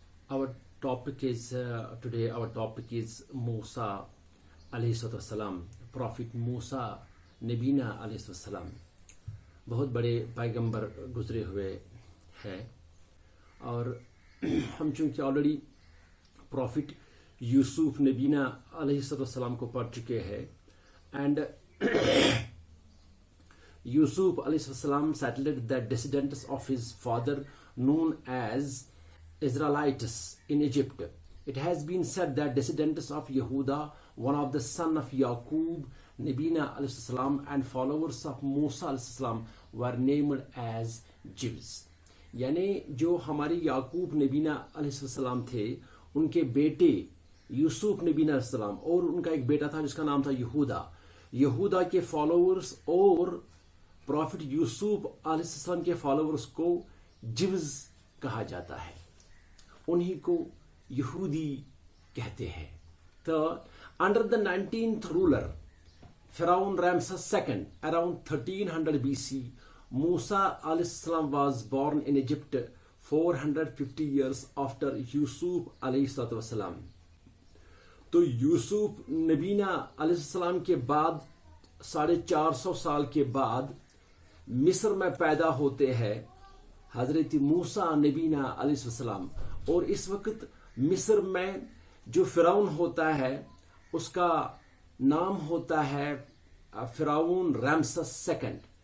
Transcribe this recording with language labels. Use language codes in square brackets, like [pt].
[en] Our topic is today Musa alayhi salam, Prophet Musa नबीना अलैहिस्सलाम. [hi] बहुत बड़े पैगंबर गुजरे हुए हैं और हम चूँकि ऑलरेडी प्रॉफिट यूसुफ नबीना अलैहिस्सलाम को पढ़ चुके हैं [en] And Yusuf अलैहिस्सलाम settled the descendants of his father known as Israelites in Egypt. It has been said that descendants of Yehuda, one of the son of Yaqub, Nabina alayhi and followers of Musa alayhi were named as Jews. [hi] यानी जो हमारे याकूब नबीना अलैहिस्सलाम थे उनके बेटे यूसुफ नबीना अलैहिस्सलाम और उनका एक बेटा था जिसका नाम था यहूदा के फॉलोअर्स और प्रॉफिट यूसुफ अलैहिस्सलाम के फॉलोअर्स को जिव्स कहा जाता है, उन्हीं को यहूदी कहते हैं. [en] तो under the 19th ruler Pharaoh Ramses II around 1300 BC, Musa alayhi salam was born in Egypt 450 years after Yusuf alayhi salam. [hi] तो यूसुफ नबीना alayhi salam के बाद 450 साल के बाद मिस्र में पैदा होते हैं हजरत मूसा नबीना alayhi salam. और इस वक्त मिस्र में जो फिरौन होता है उसका नाम होता है फिरौन रामसेस II.